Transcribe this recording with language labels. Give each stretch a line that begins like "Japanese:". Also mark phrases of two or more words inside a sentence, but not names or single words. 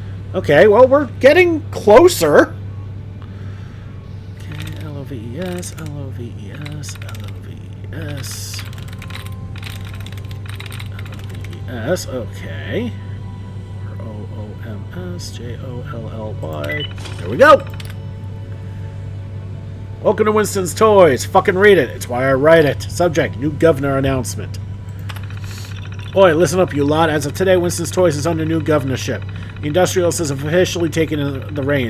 English: Okay, well, we're getting closer. Okay, L-O-V-E-S, L-O-V-E-S, L-O-V-E-S. L-O-V-E-S, okay. O-O-M-S-J-O-L-L-Y. There we go! Welcome to Winston's Toys. Fucking read it. It's why I write it. Subject, new governor announcement. Oi, listen up, you lot. As of today, Winston's Toys is under new governorship. The industrialist has officially taken the reins.